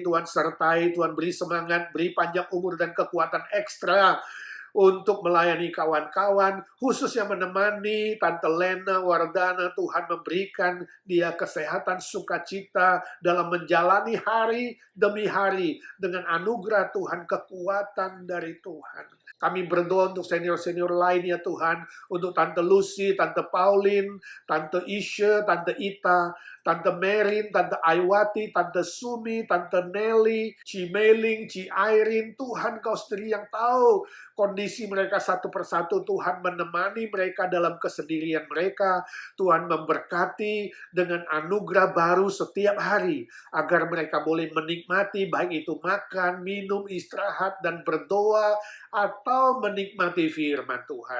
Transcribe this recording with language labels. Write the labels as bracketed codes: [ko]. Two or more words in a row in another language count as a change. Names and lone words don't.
[id] Tuhan sertai, Tuhan beri semangat, beri panjang umur dan kekuatan ekstra untuk melayani kawan-kawan, khususnya menemani Tante Lena Wardana. Tuhan memberikan dia kesehatan, sukacita dalam menjalani hari demi hari dengan anugerah Tuhan, kekuatan dari Tuhan. Kami berdoa untuk senior-senior lain ya Tuhan, untuk Tante Lucy, Tante Pauline, Tante Isha, Tante Ita, Tante Merin, Tante Aiwati, Tante Sumi, Tante Nelly, Ci Meling, Ci Irene. Tuhan Kau sendiri yang tahu kondisi mereka satu persatu. Tuhan menemani mereka dalam kesendirian mereka. Tuhan memberkati dengan anugerah baru setiap hari, agar mereka boleh menikmati baik itu makan, minum, istirahat, dan berdoa, atau menikmati firman Tuhan.